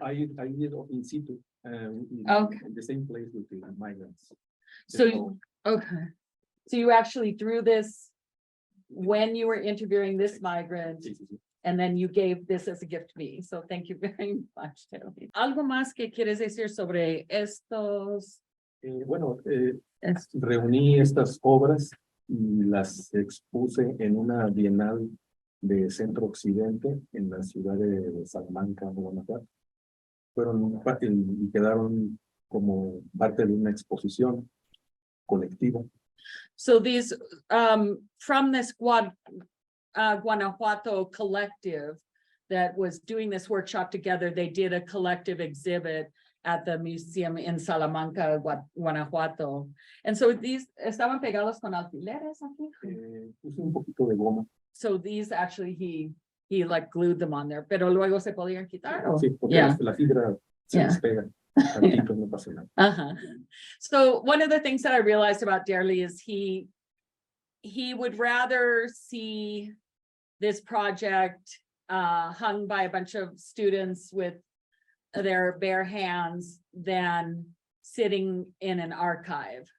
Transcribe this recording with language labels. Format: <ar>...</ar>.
<en>I did in situ, Okay. in the same place with the migrants. So, okay. So you actually drew this when you were interviewing this migrant,</en> <es>Sí, sí, sí.</es> <en>and then you gave this as a gift to me. So thank you very much, Derli.</en> <es>¿Algo más que quieres decir sobre estos? Bueno, reuní estas obras y las expuse en una bienal de Centro Occidente en la ciudad de Salamanca, Guanajuato. Fueron y quedaron como parte de una exposición colectiva.</es> <en>So these, from this Guanajuato collective that was doing this workshop together, they did a collective exhibit at the museum in Salamanca, Guanajuato. And so these</en> <es>estaban pegados con alfileres aquí. Puse un poquito de goma.</es> <en>So these actually, he like glued them on there,</en> <es>pero luego se podían quitar. Sí, porque la fibra se despega. Tantito, no pasa nada.</es> <en>So one of the things that I realized about Derli is he would rather see this project hung by a bunch of students with their bare hands than sitting in an archive.</en>